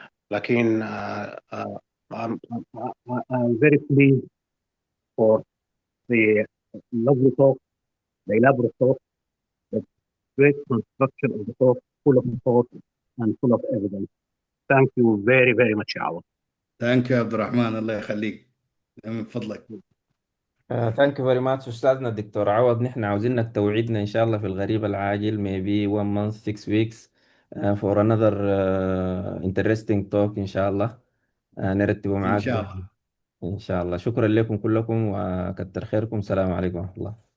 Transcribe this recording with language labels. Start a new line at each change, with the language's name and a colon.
English: Like I'm very pleased for the lovely talk, the elaborate talk, the great construction of the talk, full of thought and full of evidence. Thank you very, very much, Awad. Thank you
Arabic: عبد الرحمن الله يخليك من فضلك.
English: Thank you very much
Arabic: أستاذنا الدكتور
English: عوض.
Arabic: نحن عاوزينك توعدنا إن شاء الله في الغريب العاجل
English: maybe 1 month 6 weeks for another interesting talk
Arabic: إن شاء الله نرتبه إن معاك شاء الله. إن شاء الله. شكرا لكم كلكم وكتر خيركم. السلام عليكم ورحمة الله.